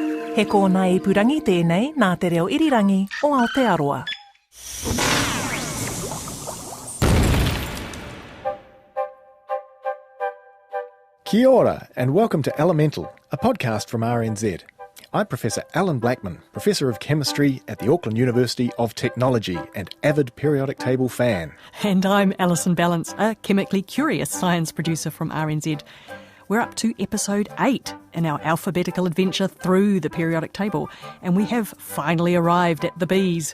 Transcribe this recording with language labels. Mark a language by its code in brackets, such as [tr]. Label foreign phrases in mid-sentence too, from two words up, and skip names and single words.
[mi] He kōna ipurangi tēnei nā te reo irirangi o Aotearoa. Kia ora, [en] and welcome to Elemental, a podcast from RNZ. I'm Professor Allan Blackman, Professor of Chemistry at the Auckland University of Technology and avid periodic table fan. And I'm Alison Ballance, a chemically curious science producer from RNZ. We're up to episode 8 in our alphabetical adventure through the periodic table, and we have finally arrived at the Bs.